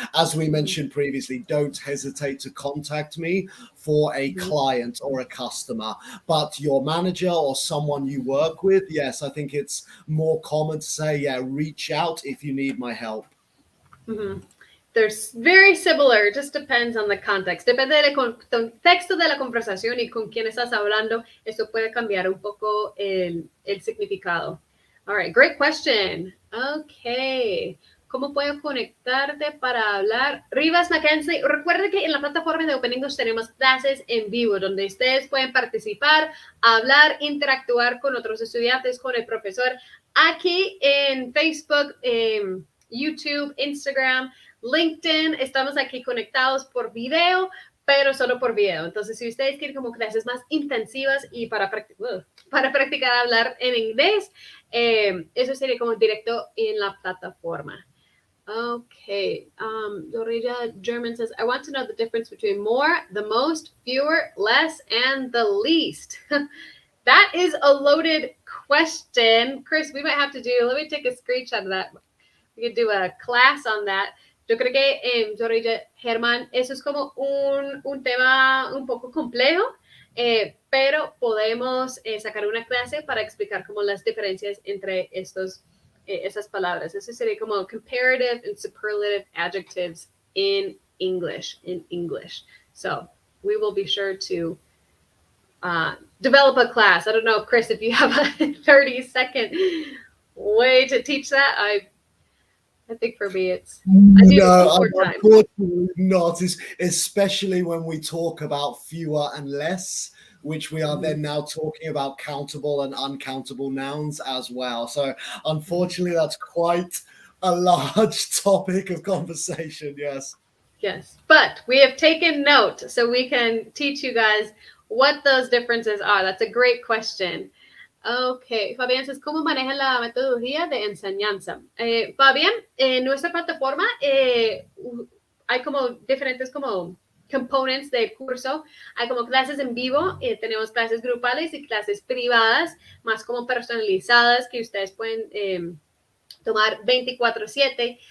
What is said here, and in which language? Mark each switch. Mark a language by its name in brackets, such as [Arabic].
[English] As we mentioned previously, don't hesitate to contact me for a client or a customer. But your manager or someone you work with, yes, I think it's more common to say, yeah, reach out if you need my help. Mm-hmm. They're very similar, just depends on the context. [Spanish] Depende del contexto de la conversación y con quién estás hablando. Eso puede cambiar un poco el significado. [English] All right, great question. Okay. [Spanish] ¿Cómo puedo conectarte para hablar? Rivas Mackenzie, recuerde que en la plataforma de Open English tenemos clases en vivo donde ustedes pueden participar, hablar, interactuar con otros estudiantes, con el profesor. Aquí en Facebook, YouTube, Instagram, LinkedIn, estamos aquí conectados por video, pero solo por video. Entonces, si ustedes quieren como clases más intensivas y para practicar hablar en inglés, eso sería como directo en la plataforma. [English] Okay. Dorita German says, I want to know the difference between more, the most, fewer, less, and the least. That is a loaded question. Chris, we might have to let me take a screenshot of that. We could do a class on that. [Spanish] Yo creo que, Dorita Germán, eso es como un tema un poco complejo, pero podemos sacar una clase para explicar como las diferencias entre esas palabras. Eso sería como [English] comparative and superlative adjectives in English. So we will be sure to develop a class. I don't know, Chris, if you have a 30-second way to teach that. I think for me, it's unfortunately not. Especially when we talk about fewer and less, which we are then now talking about countable and uncountable nouns as well. So unfortunately, that's quite a large topic of conversation. Yes. Yes, but we have taken note so we can teach you guys what those differences are. That's a great question. [Spanish] Ok, Fabián, ¿cómo manejan la metodología de enseñanza? Fabián, en nuestra plataforma hay como diferentes como components del curso. Hay como clases en vivo, tenemos clases grupales y clases privadas, más como personalizadas que ustedes pueden tomar 24/7.